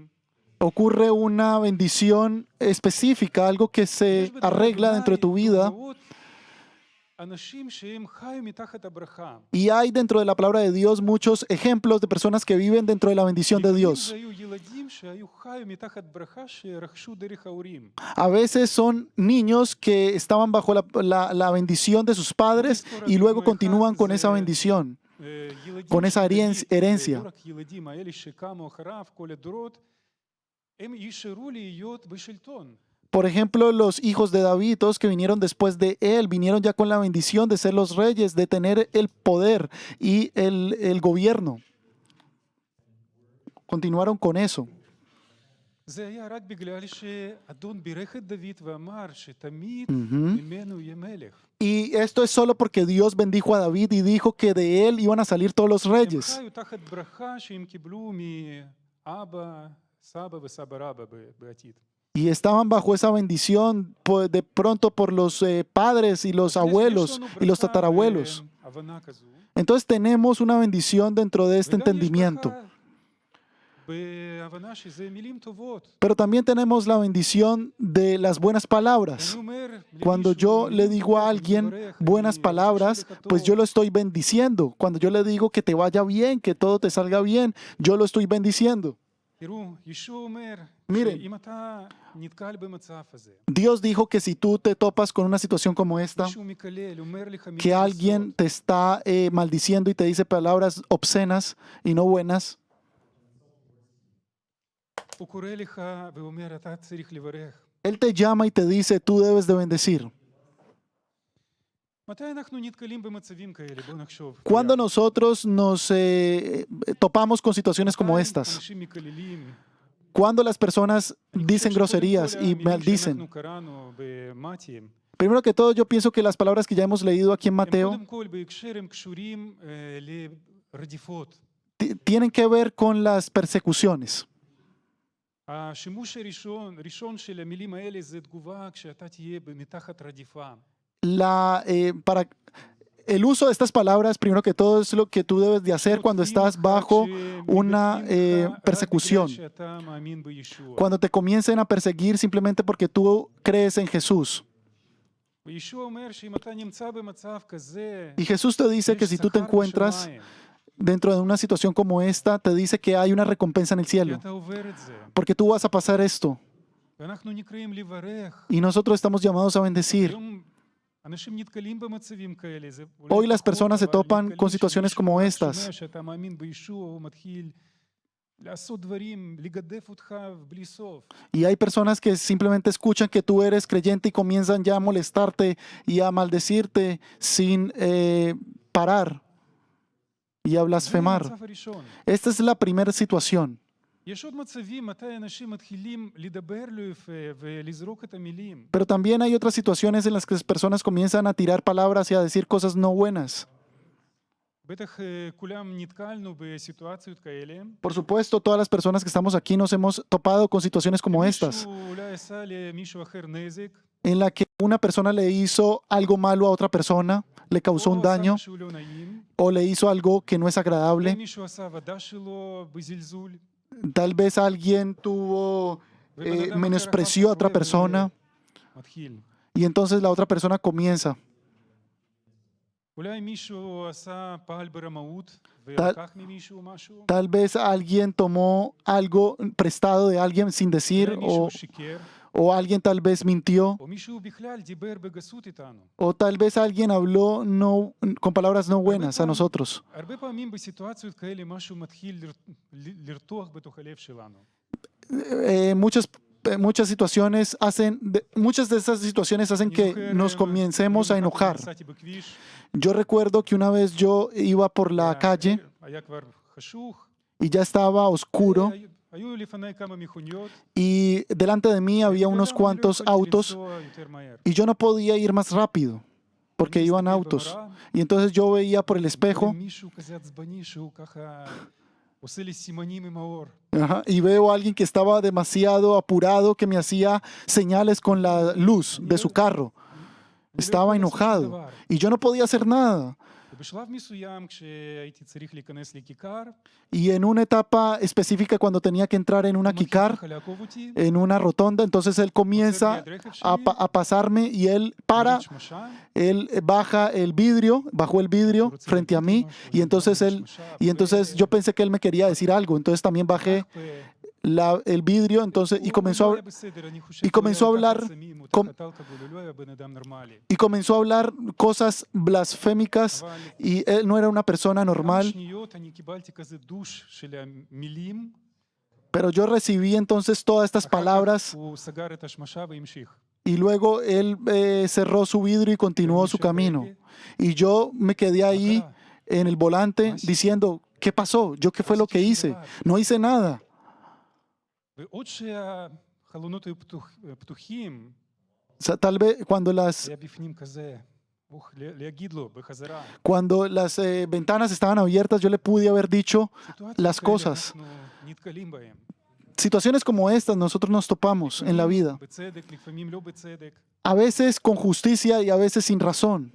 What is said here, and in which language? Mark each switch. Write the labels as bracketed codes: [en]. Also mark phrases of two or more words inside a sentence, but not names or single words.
[es] Ocurre una bendición específica, algo que se [he] יש בתורה [es] arregla dentro de tu vida. [he] דוגמאות, אנשים שהם חיו מתחת הברכה. [es] Y hay dentro de la palabra de Dios muchos ejemplos de personas que viven dentro de la bendición de [he] לפעמים [es] Dios. [he] זה היו ילדים שהיו חיו מתחת ברכה שרכשו דרך ההורים. [es] A veces son niños que estaban bajo la bendición de sus padres y luego continúan con esa bendición. [he] ילדים [es] con esa [he] של דוד, [es] herencia. [he] לא רק ילדים, האלה שקמו אחריו, כל הדורות, הם יישארו להיות בשלטון. [es] Por ejemplo, los hijos de David, todos que vinieron después de él, vinieron ya con la bendición de ser los reyes, de tener el poder y el gobierno. Continuaron con eso. [he] זה היה רק בגלל שאדון בירך את דוד ואמר שתמיד ממנו יהיה מלך. [es] Y esto es solo porque Dios bendijo a David y dijo que de él iban a salir todos los [he] הם [es] reyes. [he] חיו תחת ברכה שהם קיבלו מאבא, סבא וסבא רבא בעתיד. [es] Y estaban bajo esa bendición de pronto por los padres y los abuelos y los tatarabuelos. [he] הבנה כזו. [es] Entonces tenemos una bendición dentro de este [he] וגם יש [es] entendimiento. [he] ברכה בהבנה שזה מילים טובות. [es] Pero también tenemos la bendición de las buenas palabras. [he] אני אומר [es] Cuando [he] למישהו, [es] yo le [he] מילים [es] digo a [he] טובות, [es] alguien [he] מברך, [es] buenas [he] אני [es] palabras, [he] חושב לך [es] pues [he] טוב. [es] yo lo estoy bendiciendo. Cuando yo le digo que te vaya bien, que todo te salga bien, yo lo estoy bendiciendo. [he] תראו, ישוע אומר, [es] Miren. [he] שאם אתה נתקל במצב הזה, [es] Dios dijo que si tú te topas con una situación como esta, [he] מישהו מקלל, אומר לך מילים [es] que alguien [he] גסות, [es] te está maldiciendo y te dice palabras obscenas y no buenas, [he] הוא קורא לך ואומר, אתה צריך לברך. [es] Él te llama y te dice, tú debes de bendecir. [he] מתי אנחנו נתקלים במצבים כאלה? בואו נחשוב. [es] Cuando nosotros nos topamos con situaciones como [he] מתי [es] estas, [he] אנשים מקללים? [es] cuando las personas [he] אני [es] dicen [he] חושב שקודם [es] groserías [he] כל [es] y [he] המילים [es] maldicen, [he] שאנחנו קראנו במתי, [es] primero que todo yo pienso que las palabras que ya hemos leído aquí en [he] הם Mateo קודם כל בהקשר הם קשורים לרדיפות. [es] tienen que ver con las persecuciones. [he] השימוש הראשון של המילים האלה זה תגובה כשאתה תהיה מתחת רדיפה. [es] El uso de estas palabras, primero que todo, es lo que tú debes de hacer cuando estás bajo una persecución. [he] שאתה מאמין בישוע. [es] Cuando te comiencen a perseguir simplemente porque tú crees en Jesús. [he] וישוע אומר שאם אתה נמצא במצב כזה, [es] Y Jesús te dice que [he] יש [es] si tú te [he] שכר [es] encuentras [he] בשמיים, [es] dentro de una situación como esta, te dice que hay una recompensa en el [he] כי [es] cielo. [he] אתה עובר את זה. [es] Porque tú vas a pasar esto. [he] ואנחנו נקראים לברך. [es] Y nosotros estamos llamados a bendecir. [he] היום אנשים נתקלים במצבים כאלה. זה אולי [es] Hoy las [he] פחות, [es] personas se [he] אבל [es] topan [he] נתקלים [es] con situaciones [he] שמישהו [es] como [he] רק [es] estas. [he] שומע שאתה מאמין בישוע, הוא מתחיל לעשות דברים, לגדף אותך בלי סוף. [es] Y hay personas que simplemente escuchan que tú eres creyente y comienzan ya a molestarte y a maldecirte sin parar y a [he] זה [es] blasfemar. [he] המצב הראשון. [es] Esta es la primera situación. [he] יש עוד מצבים מתי אנשים מתחילים לדבר לא יפה ולזרוק את המילים. [es] Pero también hay otras situaciones en las que las personas comienzan a tirar palabras y a decir cosas no buenas. [he] בטח כולם נתקלנו בסיטואציות כאלה. [es] Por supuesto, todas las personas que estamos aquí nos hemos topado con situaciones como estas, [he] מישהו אולי עשה למישהו אחר נזק, [es] en la que una persona le hizo algo malo a otra persona, le causó un [he] או עשה [es] daño [he] משהו לא נעים, [es] o le hizo algo que no es agradable. [he] מישהו עשה עבודה שלו בזלזול. [es] Tal vez alguien menospreció a otra persona [he] מתחיל. [es] y entonces la otra persona comienza. [he] אולי מישהו עשה פעל ברמאות ולקח ממישהו משהו. [es] Tal vez alguien tomó algo prestado de alguien sin decir [he] אולי מישהו שיקר, [es] o alguien tal vez mintió [he] או מישהו בכלל דיבר בגסות איתנו. [es] o tal vez alguien habló con palabras no buenas a nosotros. [he] הרבה פעמים בסיטואציות כאלה משהו מתחיל לרתוח בתוך הלב שלנו. [es] Muchas situaciones muchas de esas situaciones hacen que nos comencemos a enojar. [he] נסעתי בכביש, [es] Yo recuerdo que una vez yo iba por la calle [he] היה כבר חשוך, [es] y ya estaba oscuro [he] היו לפני כמה מכוניות, [es] y delante de mí había unos [he] ובן אדם [es] cuantos [he] לא יכולתי [es] autos [he] לנסוע יותר מהר. [es] y yo no podía ir más rápido porque [he] אני [es] iban [he] מסתכל [es] autos. [he] במראה, [es] Y entonces yo veía por el espejo [he] מישהו כזה עצבני שהוא ככה עושה לי סימנים עם האור. [es] y veo a alguien que estaba demasiado apurado que me hacía señales con la luz de su carro. Estaba enojado y yo no podía hacer nada. [he] ובשלב מסוים כשהייתי צריך להיכנס לכיכר, [es] Y en una etapa específica cuando tenía que entrar en una [he] הוא מתחיל kikar, ככה לעקוב אותי, [es] en una rotonda, entonces él comienza a pasarme y él para, [he] מוריד שמשה, [es] él baja el vidrio, bajó el vidrio frente a mí y entonces yo pensé que él me quería decir algo, entonces también bajé el vidrio entonces y comenzó a hablar cosas blasfémicas y él no era una persona normal. [he] שניות אני קיבלתי כזה דוש של המילים, [es] Pero yo recibí entonces todas estas [he] אחר כך [es] palabras [he] הוא סגר את השמשה והמשיך. [es] y luego él cerró su vidrio y continuó su camino. Y yo me quedé ahí en el volante diciendo, ¿qué pasó? ¿Yo qué fue lo que hice? No hice nada. [he] ועוד שהחלונות היו פתוחים, [es] O sea, tal vez [he] היה בפנים כזה, להגיד לו בחזרה. [es] cuando las ventanas estaban abiertas, yo le pude haber dicho [he] סיטואציות [es] las [he] כאלה [es] cosas. [he] אנחנו נתקלים בהן. [es] Situaciones como estas nosotros nos topamos en la vida. [he] בצדק, לפעמים לא בצדק. [es] A veces con justicia y a veces sin razón.